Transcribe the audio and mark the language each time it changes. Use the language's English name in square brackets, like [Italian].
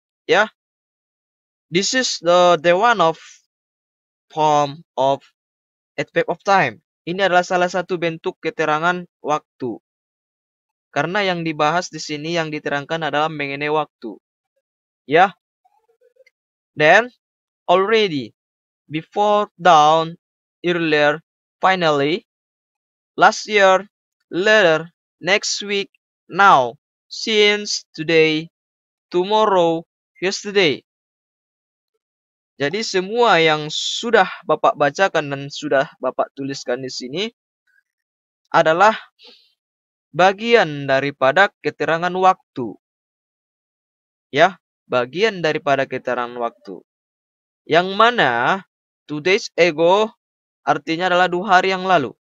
[English] Ya, this is the one of form of adverb of time. [Indonesian] Ini adalah salah satu bentuk keterangan waktu. Karena yang dibahas di sini yang diterangkan adalah mengenai waktu. Ya. [English] Then, already, before, down, earlier, finally, last year, later, next week, now, since, today, tomorrow, yesterday. [Indonesian] Jadi semua yang sudah Bapak bacakan dan sudah Bapak tuliskan di sini adalah bagian daripada keterangan waktu. Ya, bagian daripada keterangan waktu. Yang mana [English] 2 days ago [Indonesian] artinya adalah 2 hari yang lalu.